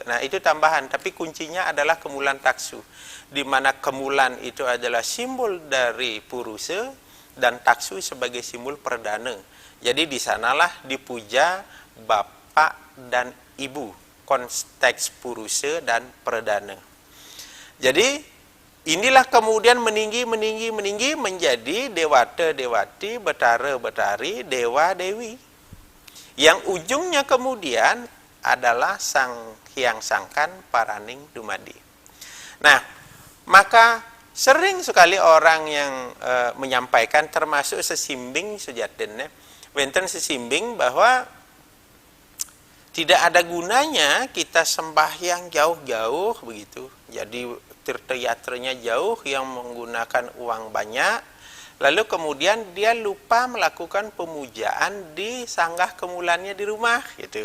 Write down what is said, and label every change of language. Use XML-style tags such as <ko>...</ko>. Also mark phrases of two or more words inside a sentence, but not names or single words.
<id>Nah, itu tambahan, tapi kuncinya adalah kemulan taksu, di mana kemulan itu adalah simbol dari purusa dan taksu sebagai simbol perdana. Jadi di sanalah dipuja bapak dan ibu, konteks purusa dan perdana. Jadi inilah kemudian meninggi menjadi dewata dewati, betara betari, dewa dewi, yang ujungnya kemudian adalah Sang Hyang Sangkan Paraning Dumadi. Nah, maka sering sekali orang yang menyampaikan, termasuk sesimbing</id> <ban>sujatene, wenten sesimbing</ban> <id>bahwa tidak ada gunanya kita sembahyang jauh-jauh begitu. Jadi tirta-yatranya jauh yang menggunakan uang banyak, lalu kemudian dia lupa melakukan pemujaan di sanggah kemulannya di rumah gitu.</id>